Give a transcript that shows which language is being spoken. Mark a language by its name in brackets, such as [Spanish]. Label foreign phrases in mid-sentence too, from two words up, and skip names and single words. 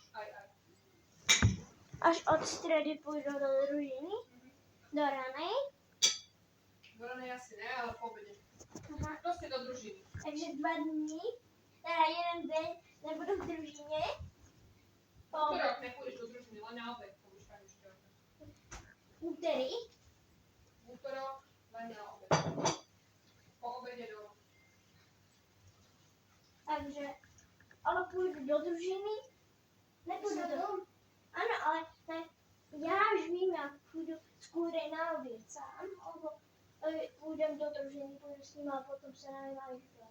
[Czech] Až od středy půjdu do družiny? [Slovak] Do ranej? Do ranej asi ne, ale po obede. Aha. [Czech] Prostě do družiny. Takže 2 dny, teda jeden den nebudu v družině. [Slovak] Útorok [Czech] nepůjdeš do družiny, [Slovak] len na obed. To už pani učiteľka. [Czech] Úterý. [Slovak] Útorok len na obed. Po obede do... [Czech] Takže, ale půjdu do družiny. Nepůjdu do... Ano, ale ne, já už vím, jak půjdu s Kůrej na oběd sám, nebo půjdem do družiny, půjdu s ním a potom se najímají.